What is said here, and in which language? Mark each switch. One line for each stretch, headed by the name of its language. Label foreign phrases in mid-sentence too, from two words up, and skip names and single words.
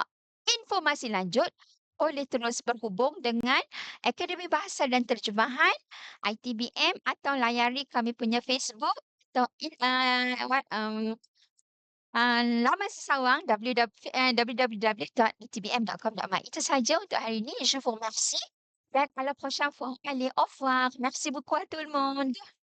Malay: Informasi lanjut boleh terus berhubung dengan Akademi Bahasa dan Terjemahan ITBM atau layari kami punya Facebook atau laman sesawang www.itbm.com.my. Itu saja untuk hari ini.
French: Je vous remercie dan à la prochaine fois. Allez, au revoir. Merci beaucoup à tout le monde.